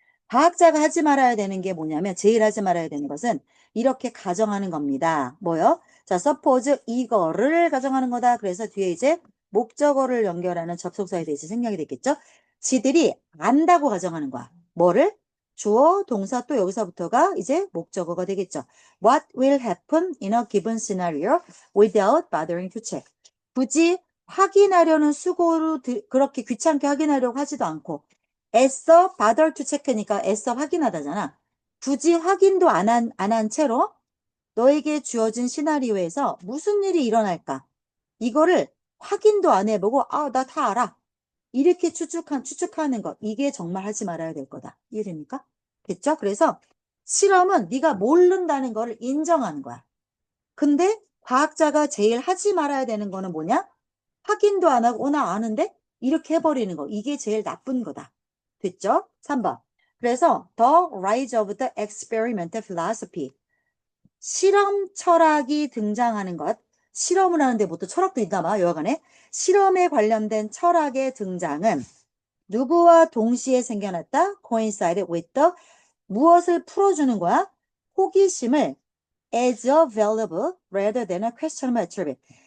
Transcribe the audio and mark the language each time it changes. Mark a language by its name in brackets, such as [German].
[Korean] 과학자가 하지 말아야 되는 게 뭐냐면, 제일 하지 말아야 되는 것은 이렇게 가정하는 겁니다. 뭐요? 자, suppose 이거를 가정하는 거다. 그래서 뒤에 이제 목적어를 연결하는 접속사에 대해서 생략이 됐겠죠? 지들이 안다고 가정하는 거야. 뭐를? 주어, 동사 또 여기서부터가 이제 목적어가 되겠죠. [English] What will happen in a given scenario without bothering to check. [Korean] 굳이 확인하려는 수고로 그렇게 귀찮게 확인하려고 하지도 않고 애써 bother to check 니까 애써 확인하다잖아. 굳이 확인도 안 한 채로 너에게 주어진 시나리오에서 무슨 일이 일어날까? 이거를 확인도 안 해보고 아, 나 다 알아. 이렇게 추측하는 것. 이게 정말 하지 말아야 될 거다. 이해됩니까? 됐죠? 그래서 실험은 네가 모른다는 거를 인정하는 거야. 근데 과학자가 제일 하지 말아야 되는 거는 뭐냐? 확인도 안 하고 나 아는데? 이렇게 해버리는 거. 이게 제일 나쁜 거다. 됐죠? 3번. 그래서 [English] The Rise of the Experimental Philosophy. [Korean] 실험 철학이 등장하는 것. 실험을 하는데 뭐 또 철학도 있나 봐, 여하간에. 실험에 관련된 철학의 등장은 누구와 동시에 생겨났다? [English] coincided with the [Korean] 무엇을 풀어주는 거야? 호기심을 [English] as a valuable rather than a questionable attribute.